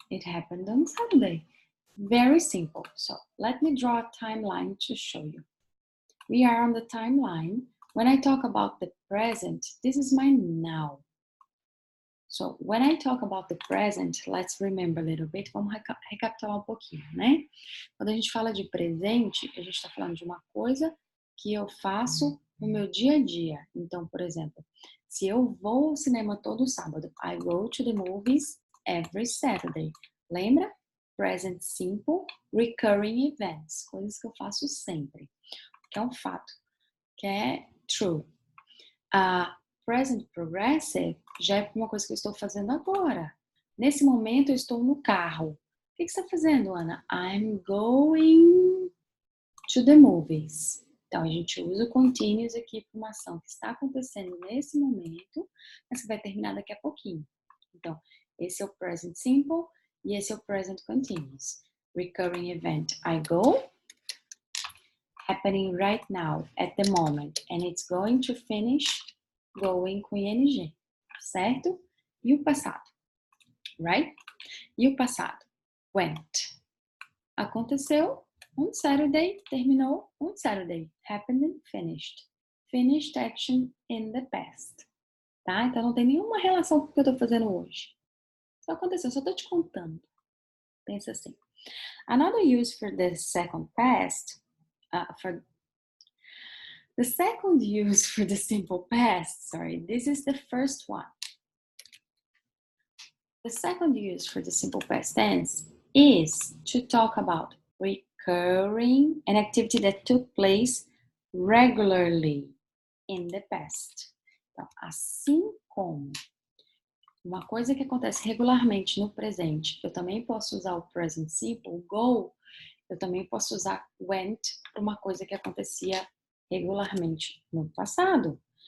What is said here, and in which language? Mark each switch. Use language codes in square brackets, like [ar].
[en] It happened on Saturday. Very simple. So let me draw a timeline to show you. We are on the timeline. When I talk about the present, this is my now. So when I talk about the present, let's remember a little bit. [pt] Vamos recapitular um pouquinho, né? Quando a gente fala de presente, a gente está falando de uma coisa que eu faço no meu dia a dia. Então, por exemplo, se eu vou ao cinema todo sábado, [en] I go to the movies every Saturday. [pt] Lembra? [en] Present simple, recurring events, [pt] coisas que eu faço sempre, que é um fato, que é true. Present progressive já é uma coisa que eu estou fazendo agora. Nesse momento eu estou no carro. O que você está fazendo, Ana? [en] I'm going to the movies. [pt] Então, a gente usa o continuous aqui para uma ação que está acontecendo nesse momento, mas que vai terminar daqui a pouquinho. Então, esse é o present simple e esse é o present continuous. [en] Recurring event, I go. Happening right now, at the moment. And it's going to finish going com ing, certo? [pt] E o passado, right? E o passado, went. Aconteceu on Saturday, terminou on Saturday. [en] Happened and finished. Finished action in the past. [pt] Tá? Então não tem nenhuma relação com o que eu tô fazendo hoje. Só aconteceu, só tô te contando. Pensa assim. [en] Another use for the second past, the second use for the simple past, this is the first one. The second use for the simple past tense is to talk about recurring, an activity that took place regularly in the past. [pt] Então, assim como uma coisa que acontece regularmente no presente, eu também posso usar o present simple, o go, eu também posso usar went para uma coisa que acontecia regularmente no passado.